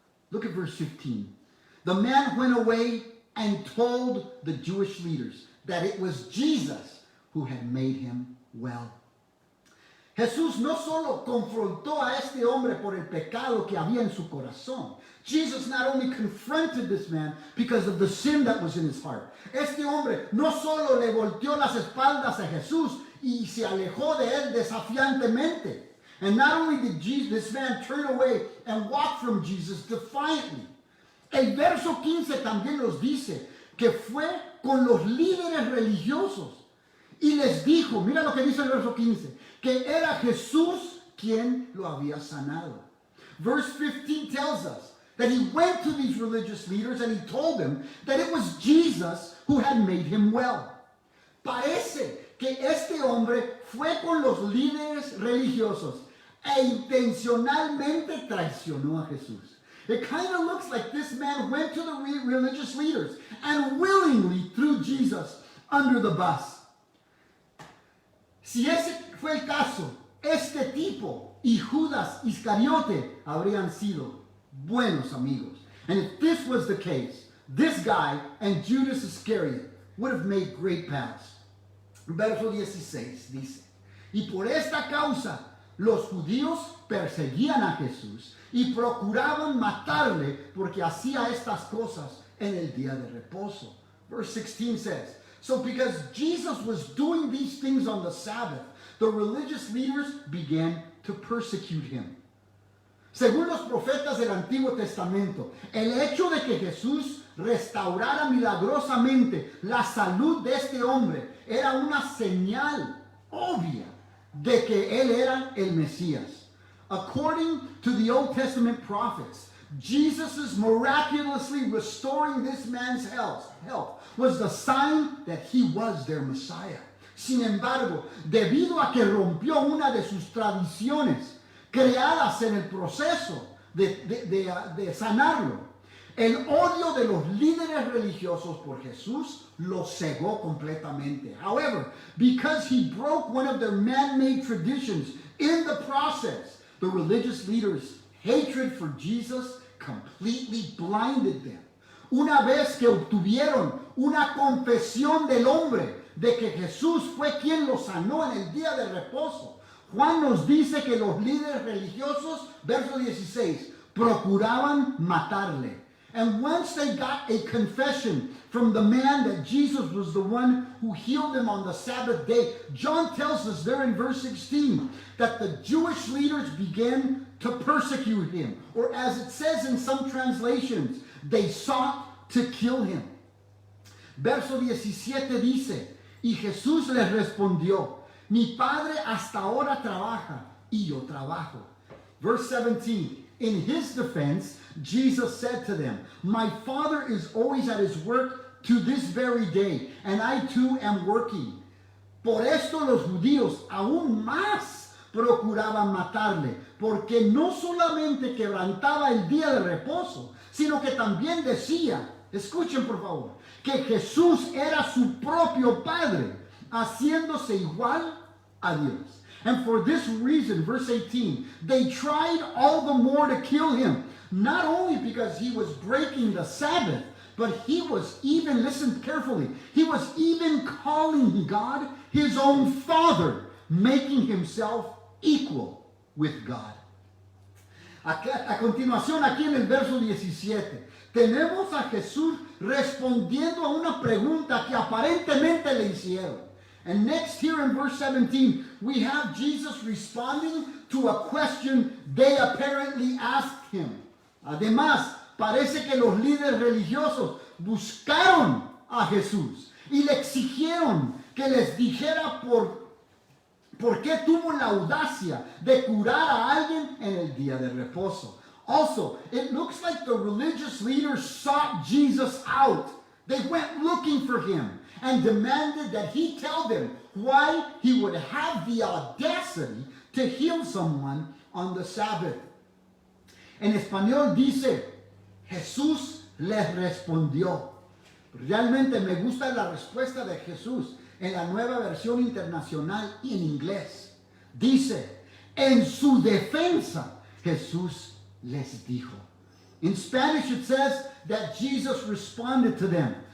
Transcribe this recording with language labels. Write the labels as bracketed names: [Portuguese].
[English] Look at verse 15. The man went away and told the Jewish leaders that it was Jesus who had made him well. [Spanish] Jesús no solo confrontó a este hombre por el pecado que había en su corazón. [English] Jesus not only confronted this man because of the sin that was in his heart. [Spanish] Este hombre no solo le volteó las espaldas a Jesús y se alejó de él desafiantemente. [English] And not only did this man turn away and walk from Jesus defiantly. [Spanish] El verso 15 también nos dice que fue con los líderes religiosos y les dijo, mira lo que dice el verso 15, que era Jesús quien lo había sanado. [English] Verse 15 tells us that he went to these religious leaders and he told them that it was Jesus who had made him well. [Spanish] Parece que este hombre fue con los líderes religiosos e intencionalmente traicionó a Jesús. [English] It kind of looks like this man went to the religious leaders and willingly threw Jesus under the bus. [Spanish] Si ese fue el caso, este tipo y Judas Iscariote habrían sido buenos amigos. [English] And if this was the case, this guy and Judas Iscariot would have made great pals. [Spanish] Verso 16 dice, y por esta causa los judíos perseguían a Jesús y procuraban matarle porque hacía estas cosas en el día de reposo. [English] Verse 16 says, so because Jesus was doing these things on the Sabbath, the religious leaders began to persecute him. [Spanish] Según los profetas del Antiguo Testamento, el hecho de que Jesús restaurara milagrosamente la salud de este hombre era una señal obvia de que él era el Mesías. [English] According to the Old Testament prophets, Jesus' miraculously restoring this man's health was the sign that he was their Messiah. [Spanish] Sin embargo, debido a que rompió una de sus tradiciones creadas en el proceso de sanarlo, el odio de los líderes religiosos por Jesús lo cegó completamente. [English] However, because he broke one of their man-made traditions in the process, the religious leaders' hatred for Jesus completely blinded them. [Spanish] Una vez que obtuvieron una confesión del hombre de que Jesús fue quien lo sanó en el día de reposo, Juan nos dice que los líderes religiosos, verso 16, procuraban matarle. [English] And once they got a confession from the man that Jesus was the one who healed him on the Sabbath day, John tells us there in verse 16 that the Jewish leaders began to persecute him. Or as it says in some translations, they sought to kill him. [Spanish] Verso 17 dice, y Jesús les respondió, mi Padre hasta ahora trabaja y yo trabajo. [English] Verse 17, in his defense, Jesus said to them, my Father is always at his work to this very day, and I too am working. [Spanish] Por esto los judíos aún más procuraban matarle, porque no solamente quebrantaba el día de reposo, sino que también decía, escuchen por favor, que Jesús era su propio Padre, haciéndose igual a Dios. [English] And for this reason, verse 18, they tried all the more to kill him, not only because he was breaking the Sabbath, but he was even, listen carefully, he was even calling God his own Father, making himself equal with God. [Spanish] A continuación, aquí en el verso 17, tenemos a Jesús respondiendo a una pregunta que aparentemente le hicieron. [English] And next here in verse 17, we have Jesus responding to a question they apparently asked him. [Spanish] Además, parece que los líderes religiosos buscaron a Jesús y le exigieron que les dijera por qué tuvo la audacia de curar a alguien en el día de reposo. [English] Also, it looks like the religious leaders sought Jesus out. They went looking for him and demanded that he tell them why he would have the audacity to heal someone on the Sabbath. [Spanish] En español dice, Jesús les respondió. Realmente me gusta la respuesta de Jesús en la nueva versión internacional y en inglés. Dice, en su defensa, Jesús les dijo. [English] In Spanish it says that Jesus responded to them.